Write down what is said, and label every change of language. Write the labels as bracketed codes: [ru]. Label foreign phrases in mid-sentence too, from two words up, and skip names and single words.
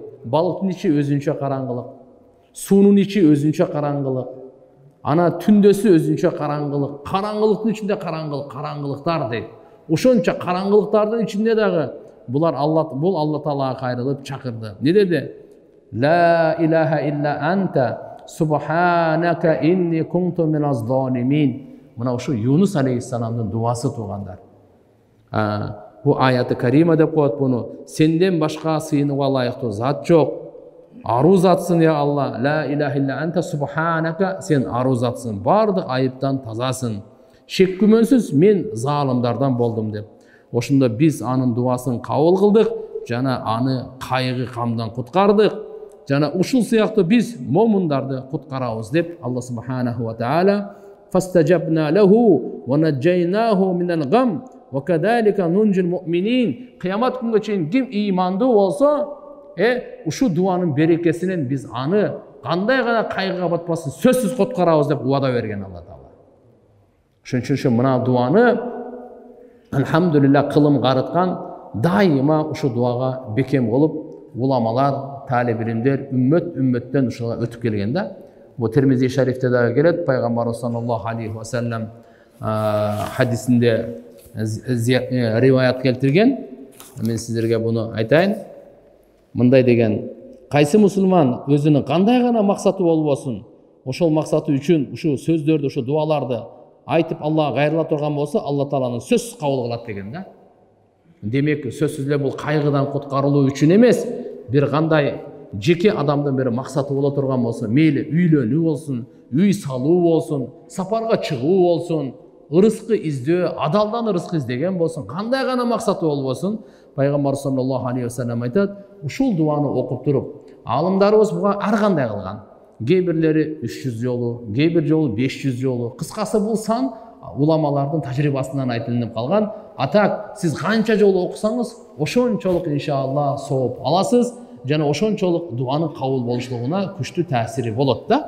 [ky] Балыктын ичи өзүнчө караңгылык, суунун ичи өзүнчө караңгылык, ана түндөсү өзүнчө караңгылык, караңгылыктын ичинде караңгылыктар дейт. Ошонча караңгылыктардын ичинде дагы бул Алла Таалага кайрылып чакырды. Не деди? [ar] لا إله إلا أنت سبحانك إني كنت من الظالمين. [ky] Мына ушу Юнус алейхиссаламдын дуасы тугандар. Бу аяты карима деп коет буну. Сенден башка сыйынууга ылайыктуу зат жок. Аруу затсың я Алла. [ar] لا إله إلا أنت سبحانك, [ky] сен аруу затсың, бардык айыптан тазасың. Шек күмөнсүз мен залымдардан болдум деп. Ошондо биз анын дуасын кабыл кылдык жана аны кайгы камдан куткардык. Жана ушул сыяктуу биз момундарды куткарабыз деп [ar] الله سبحانه وتعالى فاستجبنا له ونجيناه من الغم وكذلك ننجي المؤمنين. [ky] Кыямат күнгө чейин ким ыймандуу болсо, ушу дуанын берекесинен биз аны кандай гана кайгыга батпасын сөзсүз куткарабыз деп убада берген Алла Таала. Ошон мына дуаны алхамдулилlah кылым карыткан дайыма ушу дуага бекем болуп ulamалар, талиб илимдер үммөттөн ушуга өтүп келген да. Бу Термизи шарифте дагы келет, пайгамбар [ar] صلى الله عليه وسلم [ky] хадисинде риваят келтирген. Мен сиздерге буну айтайын. Мындай деген: кайсы мусулман өзүнүн кандай гана максаты болбосун, ошол максаты үчүн ушу сөздөрдү, ушу дуаларды айтып Аллага кайрыла турган болсо, Алла Тааланын сөзсүз кабыл кылат деген да. Демек, сөзсүз эле бул кайгыдан куткарылуу үчүн эмес, бир кандай жеке адамдын бир максаты боло турган болсо, мейли үйлөнүү болсун, үй салуу болсун, сапарга чыгуу болсун, ырыскы издөө, адалдан ырыскы издеген болсун, кандай гана максаты болбосун, пайгамбар [ar] صلى الله عليه وسلم [ky] айтат, ушул дуаны окуп туруп, алымдарыбыз буга ар кандай кылган. Кээ бирлери 300 жолу, кээ бир жолу 500 жолу. Кыскасы бул сан уламалардын тажрыйбасынан айтылып калган. Атак, сиз канча жолу окусаңыз, ошончолук иншалла сооп аласыз, жана ошончолук дуанын кабыл болушулугуна күчтүү таасири болот да.